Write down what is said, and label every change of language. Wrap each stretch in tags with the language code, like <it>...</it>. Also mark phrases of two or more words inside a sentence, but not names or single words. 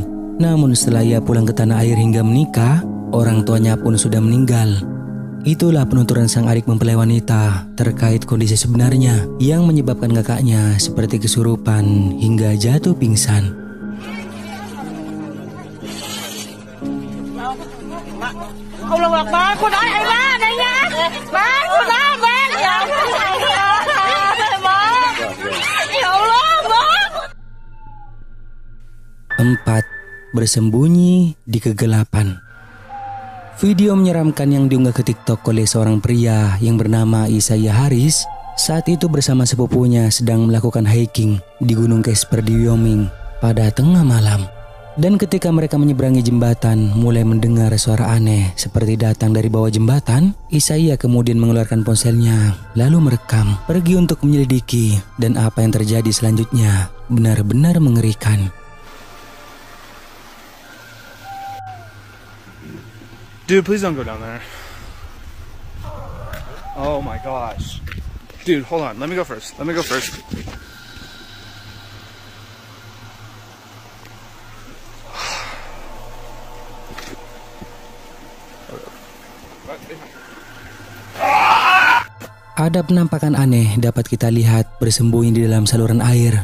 <id>Namun setelah ia pulang ke tanah air hingga menikah, orang tuanya pun sudah meninggal. Itulah penuturan sang adik mempelai wanita terkait kondisi sebenarnya yang menyebabkan kakaknya seperti kesurupan hingga jatuh pingsan.</id> <ar>الله أكبر,</ar> <vi>con nói ai má đây nha. Má, con nói bên.</vi> <ar>يا الله,</ar> <vi>má.</vi> <id>4. Bersembunyi di kegelapan. Video menyeramkan yang diunggah ke TikTok oleh seorang pria yang bernama Isaiah Haris saat itu bersama sepupunya sedang melakukan hiking di Gunung Casper di Wyoming pada tengah malam. Dan ketika mereka menyeberangi jembatan, mulai mendengar suara aneh seperti datang dari bawah jembatan. Isaiah kemudian mengeluarkan ponselnya lalu merekam, pergi untuk menyelidiki, dan apa yang terjadi selanjutnya benar-benar mengerikan.</id> <en>Dude, please don't go down there. Oh my gosh. Dude, hold on. Let me go first.</en> <id>Ada penampakan aneh dapat kita lihat bersembunyi di dalam saluran air.</id>